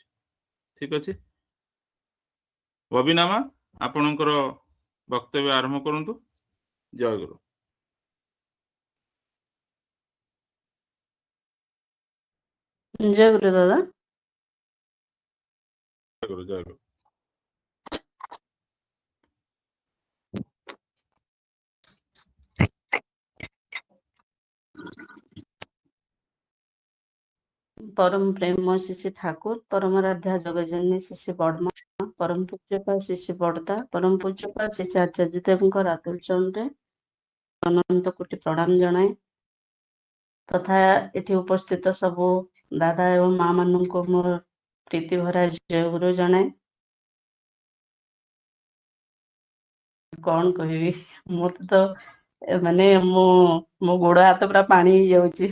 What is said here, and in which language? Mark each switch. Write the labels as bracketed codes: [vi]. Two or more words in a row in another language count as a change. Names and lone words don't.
[or] ଠିକ ଅଛି, ବବିନା ମା ଆପଣଙ୍କର ବକ୍ତବ୍ୟ ଆରମ୍ଭ କରନ୍ତୁ। ଜୟ ଗୁରୁ। ଜୟ ଗୁରୁ ଦାଦା। ଜୟ ଗୁରୁ, ଜୟ ଗୁରୁ। ପରମ ପ୍ରେମ ଶିଶି ଠାକୁର, ପରମରାଧ୍ୟା ଜଗଜନନୀ ଶିଶି ବଡ଼ମା, ପରମ ପୂଜ୍ୟପାଳ ଶିଶି ବଡ଼ଦା, ପରମ ପୂଜ୍ୟପାଳ ଶିଶି ଆଚାର୍ଯ୍ୟ देवଙ୍କ ରାତୁଲ ଚରଣରେ ଅନନ୍ତ କୋଟି ପ୍ରଣାମ ଜଣାଏ ତଥା ଏଠି ଉପସ୍ଥିତ ସବୁ ଦାଦା ଏବଂ ମା ମାନଙ୍କୁ ମୋର ପ୍ରୀତି ଭରା ଜୟ ଗୁରୁ ଜଣାଏ। କଣ କହିବି, ମତେ ତ ମାନେ ମୋ ଗୋଡ ହାତ ପୁରା ପାଣି ହେଇଯାଉଛି।